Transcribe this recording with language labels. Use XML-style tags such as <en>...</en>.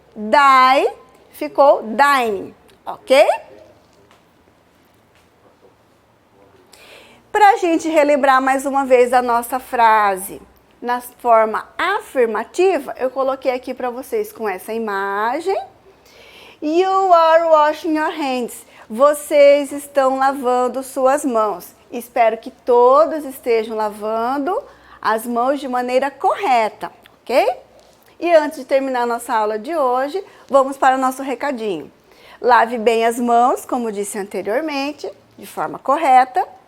<pt>Die ficou dining, ok? Para a gente relembrar mais uma vez a nossa frase na forma afirmativa, eu coloquei aqui para vocês com essa imagem.</pt> <en>You are washing your hands.</en> <pt>Vocês estão lavando suas mãos. Espero que todos estejam lavando as mãos de maneira correta, ok? E antes de terminar a nossa aula de hoje, vamos para o nosso recadinho. Lave bem as mãos, como disse anteriormente, de forma correta.</pt>